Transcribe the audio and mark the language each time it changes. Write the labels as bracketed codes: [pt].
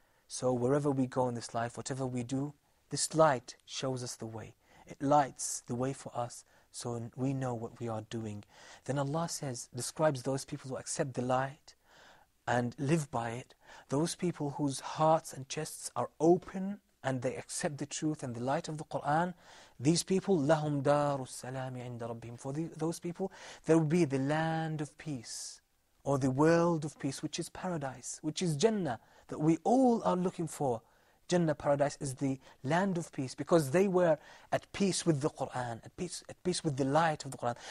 [en] So wherever we go in this life, whatever we do, this light shows us the way. It lights the way for us, so we know what we are doing. Then Allah describes those people who accept the light and live by it. Those people whose hearts and chests are open and they accept the truth and the light of the Qur'an. These people, [ar] لَهُمْ دَارُ السَّلَامِ عِنْدَ رَبِّهِمْ. [en] For those people, there will be the land of peace, or the world of peace, which is paradise, which is Jannah, that we all are looking for. Jannah, paradise, is the land of peace, because they were at peace with the Qur'an, at peace with the light of the Qur'an.